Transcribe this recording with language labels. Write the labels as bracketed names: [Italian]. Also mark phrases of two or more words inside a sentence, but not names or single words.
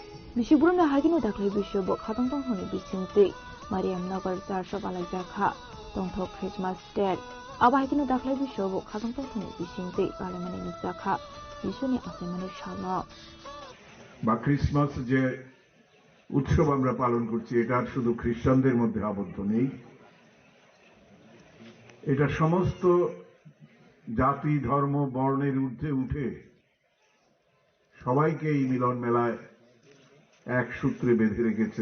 [Kok Borok] Bishiburumna hargino daklai bisho bo khatong tong honi bisingti Mariam Nagar 400 balak jakha tongthok Christmas Day abahikino daklai bisho bo khatong tong honi bisingti palamani jakha bishoni asemani shama [Bangla] বা ক্রিসমাস যে উৎসব আমরা পালন করছি এটা শুধু খ্রিস্টানদের মধ্যে আবদ্ধ নেই, এটা সমস্ত জাতি ধর্ম বর্ণের ঊর্ধ্বে উঠে সবাইকে এই মিলন মেলায় এক সূত্রে বেঁধে রেখেছে।